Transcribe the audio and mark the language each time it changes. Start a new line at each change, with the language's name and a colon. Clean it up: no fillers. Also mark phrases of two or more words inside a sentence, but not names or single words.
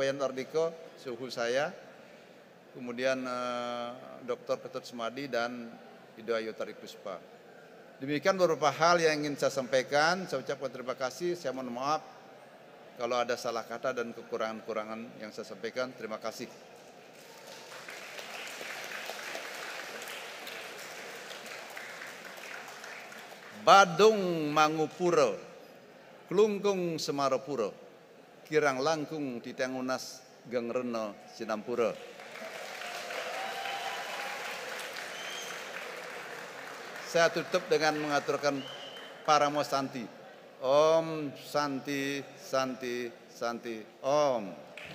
Indonesian: Wayan Ardiko, suhu saya. Kemudian Dr. Ketut Sumadi dan Ido Ayu Tarik Puspa. Demikian beberapa hal yang ingin saya sampaikan. Saya ucapkan terima kasih. Saya mohon maaf kalau ada salah kata dan kekurangan-kekurangan yang saya sampaikan. Terima kasih.
Balinese: Badung Mangupuro, Klungkung Semarapuro, Kirang Langkung Titengunas Gengreno Sinampuro.
Indonesian: Saya tutup dengan mengaturkan
Sanskrit: Paramo Santi. Om Santi Santi Santi Om.